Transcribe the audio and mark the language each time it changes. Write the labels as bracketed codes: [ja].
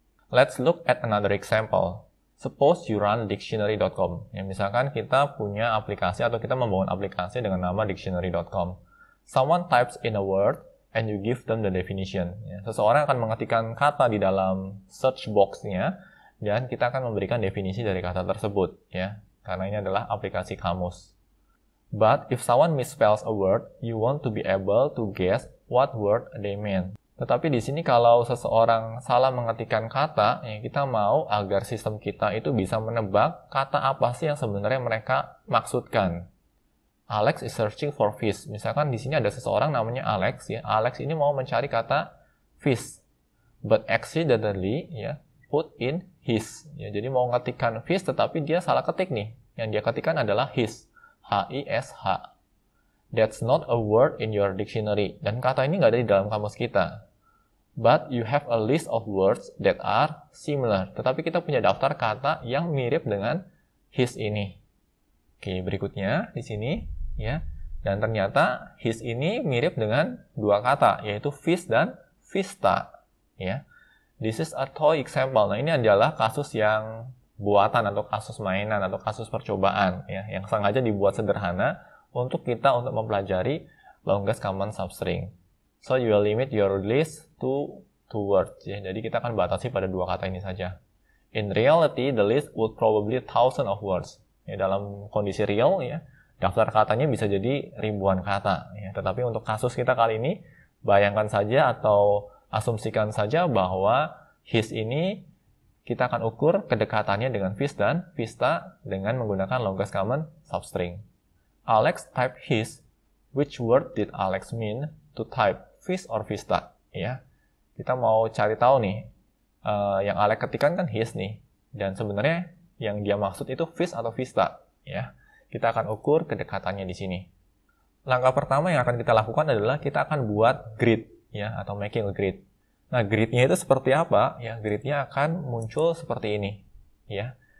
[en] Let's look at another example. Suppose you run dictionary.com. [id] Ya, misalkan kita punya aplikasi atau kita membangun aplikasi dengan nama dictionary.com. [en] Someone types in a word and you give them the definition. [id] Ya, seseorang akan mengetikkan kata di dalam search box-nya dan kita akan memberikan definisi dari kata tersebut, ya. Karena ini adalah aplikasi kamus. [en] But if someone misspells a word, you want to be able to guess what word they mean. [id] Tetapi di sini kalau seseorang salah mengetikkan kata, ya, kita mau agar sistem kita itu bisa menebak kata apa sih yang sebenarnya mereka maksudkan. [en] Alex is searching for fish. [id] Misalkan di sini ada seseorang namanya Alex, ya. Alex ini mau mencari kata fish, [en] but accidentally, [id] ya, [en] put in his. [id] Ya, jadi mau ngetikkan fish, tetapi dia salah ketik nih. Yang dia ketikkan adalah his, H-I-S-H. [en] That's not a word in your dictionary. [id] Dan kata ini nggak ada di dalam kamus kita. [en] But you have a list of words that are similar. [id] Tetapi kita punya daftar kata yang mirip dengan his ini. Oke, berikutnya di sini. Ya, dan ternyata his ini mirip dengan dua kata, yaitu fish dan vista. Ya, [en] this is a toy example. [id] Nah, ini adalah kasus yang buatan atau kasus mainan atau kasus percobaan, ya, yang sengaja dibuat sederhana untuk kita untuk mempelajari longest common substring. [en] So you will limit your list to two words. [id] Ya, jadi kita akan batasi pada dua kata ini saja. [en] In reality, the list would probably thousands of words. [id] Ya, dalam kondisi real, ya, daftar katanya bisa jadi ribuan kata. Ya. Tetapi untuk kasus kita kali ini, bayangkan saja atau asumsikan saja bahwa his ini kita akan ukur kedekatannya dengan fish dan vista dengan menggunakan longest common substring. [en] Alex typed his. Which word did Alex mean to type, fish or vista? [id] Ya. Kita mau cari tahu nih, yang Alex ketikkan kan his nih. Dan sebenarnya yang dia maksud itu fish atau vista. Ya. Kita akan ukur kedekatannya di sini. Langkah pertama yang akan kita lakukan adalah kita akan buat grid, ya, atau [en] making a grid. [id] Nah, gridnya itu seperti apa? Ya, gridnya akan muncul seperti ini, ya.